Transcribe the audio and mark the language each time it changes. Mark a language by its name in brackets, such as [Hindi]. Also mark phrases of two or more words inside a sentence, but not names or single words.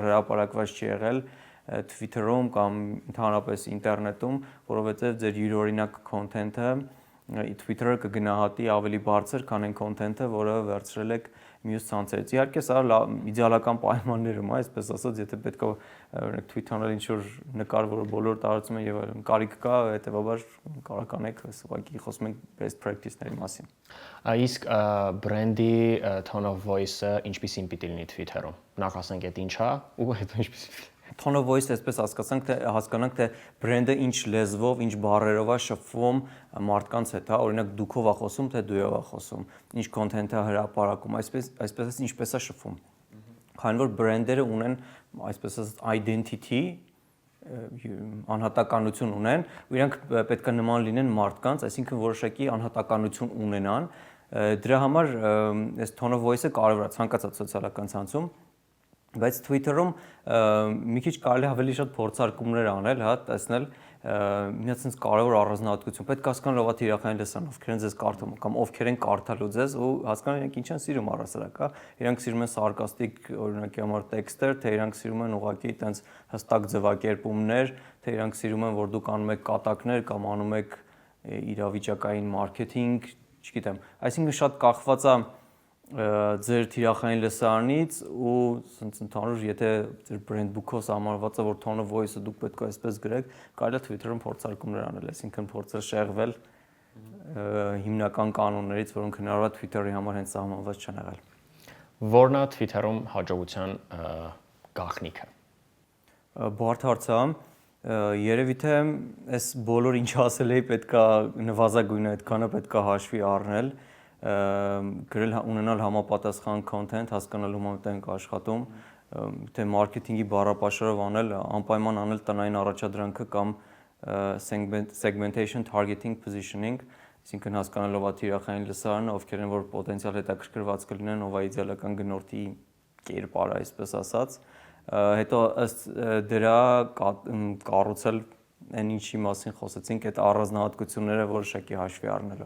[Armenian] հրապարակված չի եղել Twitter-ում կամ ընդհանրապես ինտերնետում, որովհետև ձեր յուրօրինակ content-ը Twitter-ը կգնահատի ավելի բարձր, քան այն content-ը, որը վերցրել եք մյուս ցանցերից։ Իհարկե, սա իդեալական պայմաններում է, այսպես ասած, եթե պետք է օրինակ tweet-անել ինչ-որ նկար, որը բոլորը տարածում են եւ այլն, կարիք կա, հետեւաբար կարող կանեք, ուղղակի խոսում ենք [English] best practice- [Armenian] ների մասին։ Իսկ բրենդի [English] tone of voice- [Armenian] ը ինչպիսին պիտի լինի Twitter-ում։ Նախ ասենք այդ ինչ է, ու հետո ինչպիսի։ [English] Tone of voice- [Armenian] ը այսպես հասկանանք, թե բրենդը ինչ լեզվով, ինչ բառերով է շփվում մարդկանց հետ, հա, օրինակ դուքով է խոսում, թե դույով է խոսում, ինչ content-ը հրապարակում, այսպես ինչպես է շփվում։ Քանի որ բրենդերը ունեն, այսպես ասած, identity, անհատականություն ունեն, ու իրանք պետք է նման լինեն մարդկանց, այսինքն որոշակի անհատականություն ունենան։ Դրա համար այս [English] tone of voice- [Armenian] ը կարևոր է ցանկացած սոցիալական ցանցում, բայց Twitter-ում մի քիչ կարելի ավելի շատ փորձարկումներ անել, հա, տեսնել մի հատ sense կարևոր առանձնահատկություն։ Պետք է հասկանալ ով է թիրախային լսան, ովքեր են ձեզ կարդում կամ ովքեր են կարդալու ձեզ ու հասկանալ իրենք ինչ են սիրում առասարակ, հա։ Իրանք սիրում են սարկաստիկ օրինակի համար տեքստեր, թե իրանք սիրում են ուղղակի տենց հստակ ձևակերպումներ, թե իրանք սիրում են, որ դուք անում եք կատակներ կամ անում եք իրավիճակային մարքեթինգ, չգիտեմ։ Այսինքն շատ կախված է ձեր թիրախային լսարանից ու ասենց ընդհանուր եթե ձեր [English] brand book- [Armenian] ով սահմանված է որ [English] tone of voice- [Armenian] ը դուք պետք է այսպես գրեք, կարելի է Twitter-ում փորձարկումներ անել, այսինքն փորձել շեղվել հիմնական կանոններից, որոնք հնարավոր է Twitter-ի համար հենց սահմանված չեն եղել։ Որն է Twitter-ում հաջողության գաղտնիքը։ Բարդ հարց է, երևի թե այս բոլոր ինչ ասել էի պետքա նվազագույնը այդքանը պետքա հաշվի առնել գրել ունենալ համապատասխան content, հասկանալ ում ենք աշխատում, թե մարքեթինգի բառապաշարով անել, անպայման անել տնային առաջադրանքը կամ [English] segmentation, targeting, positioning, [Armenian] այսինքն հասկանալ ով է թիրախային լսարանը, ովքեր են որ պոտենցիալ հետաքրքրված կլինեն, ով է իդեալական գնորդի կերպարը, այսպես ասած, հետո ըստ դրա կառուցել այն ինչի մասին խոսեցինք, այդ առանձնահատկությունները որոշակի հաշվի առնելով։